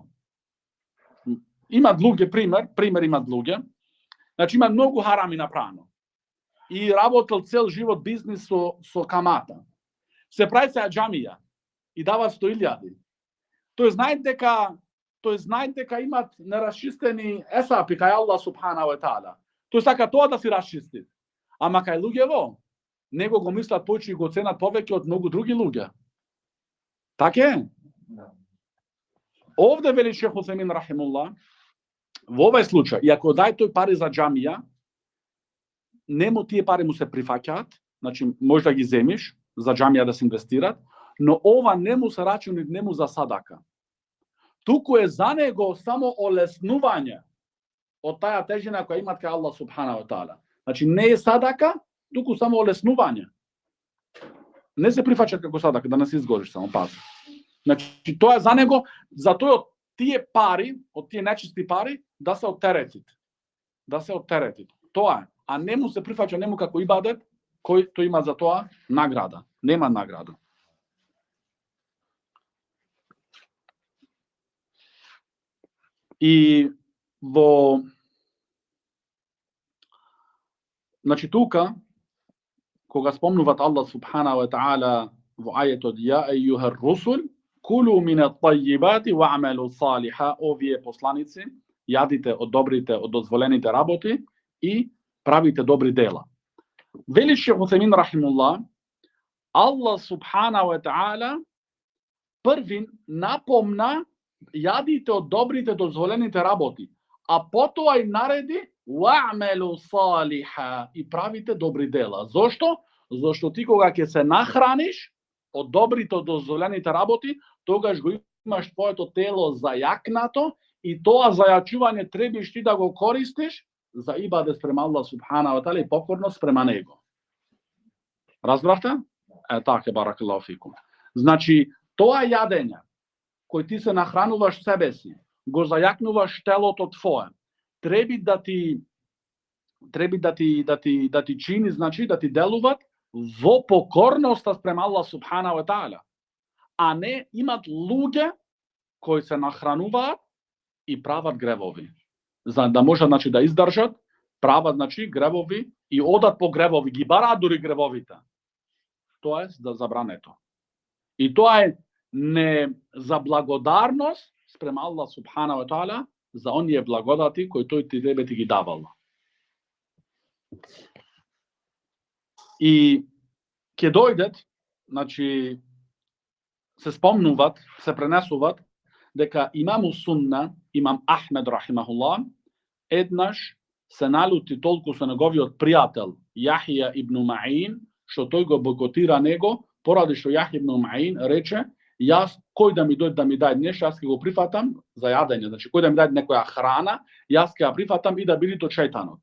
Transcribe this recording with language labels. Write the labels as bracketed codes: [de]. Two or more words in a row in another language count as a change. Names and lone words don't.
[mk] Имат луѓе пример имат луѓе. Значи има многу харами направено. И работел цел живот бизнис со камата. Се прави се џамија и дават 100.000. Тој знае дека имат нерасчистени есапи кај [ar] الله سبحانه وتعالى. [mk] Тој сака тоа да си расчисти. Ама кај луѓево, него го мислат повеќе и го ценат повеќе од многу други луѓе. Така е? Овде вели Шейх Утхајмин рахимахуллах, во овој случај, и ако дај тој пари за џамија, нему тие пари му се прифаќаат, значи може да ги земиш за џамија да се инвестират, но ова не му се рачуни нему за садака. Туку е за него само олеснување од таја тежина која имат кај [ar] الله سبحانه وتعالى. [mk] Значи не е садака, туку само олеснување. Не се прифаќа како садака, да не се изгориш само, пази. Значи тоа е за него, за тој од тие пари, од тие нечисти пари, да се оттеретит. Да се оттеретит. Тоа е. А не му се прифаќа нему како ибадет, кој тој има за тоа награда. Нема награда. И значи тука, кога спомнуват [ar] الله سبحانه وتعالى [mk] во ајетот [ar] يا أيها الرسل, كلوا من الطيبات واعملوا صالحا, [mk] овие посланици, јадите од добрите, од дозволените работи и правите добри дела. Вели Шейх Утхајмин рахимахуллах, [ar] الله سبحانه وتعالى [mk] првин напомна јадите од добрите дозволените работи, а потоа и нареди [ar] واعملوا صالحا, [mk] и правите добри дела. Зошто? Зошто ти кога ќе се нахраниш од добрите дозволените работи, тогаш го имаш твоето тело зајакнато и тоа зајачување требиш ти да го користиш за ибадет спрема [ar] الله سبحانه وتعالى [mk] и покорност спрема него. Разбравте? Така, [ar] بارك الله فيكم. [mk] Значи, тоа јадење кој ти се нахрануваш себе си, го зајакнуваш телото твое, треба да ти чини, значи да ти делуват во покорноста спрема [ar] الله سبحانه وتعالى. [mk] А не имат луѓе кои се нахрануваат и прават гревови. За да можат значи да издржат, прават значи гревови и одат по гревови, ги бараат дури гревовите. Тоа е да забрането. И тоа е не за благодарност спрема [ar] الله سبحانه وتعالى [mk] за оние благодати кои тој тебе ти ги давал. И ќе дојдат, значи се спомнуваат, се пренесуваат дека [ar] إمام السنة, [mk] имам Ахмед рахимахуллах, еднаш се налути толку со неговиот пријател Јахија ибн Маин, што тој го бойкотира него, поради што Јахија ибн Маин рече: јас кој да ми дојде да ми даде нешто, јас ќе го прифатам за јадење, значи кој да ми даде некоја храна, јас ќе ја прифатам и да биде од шејтанот.